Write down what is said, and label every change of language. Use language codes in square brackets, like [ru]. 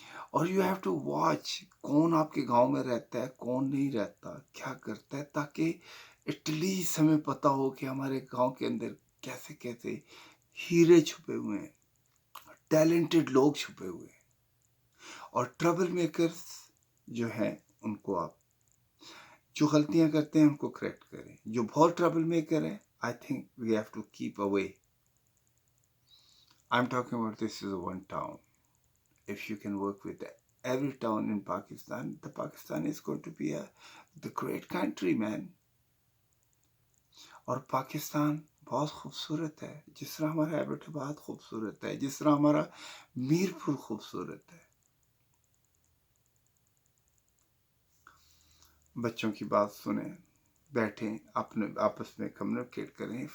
[ur] اور [en] you have to watch [ur] کون آپ کے گاؤں میں رہتا ہے، کون نہیں رہتا، کیا کرتا ہے، تاکہ [en] at least [ur] ہمیں پتا ہو کہ ہمارے گاؤں کے اندر کیسے کیسے ہیرے چھپے ہوئے ہیں، ٹیلنٹڈ لوگ چھپے ہوئے ہیں. اور ٹربل میکرز جو ہیں، ان کو آپ جو غلطیاں کرتے ہیں ان کو کریکٹ کریں. جو بہت [en] Trouble maker ہیں، I think we have to keep away. I am talking about this is one town. If you can work with every town in Pakistan, the Pakistan is going to be the great country, man. [ur] اور پاکستان بہت خوبصورت ہے، جس طرح ہمارا Abbott آباد خوبصورت ہے، جس طرح ہمارا میرپور خوبصورت ہے. بچوں کی بات سنیں، بیٹھیں، اپنے آپس میں کمیونیکیٹ کریں.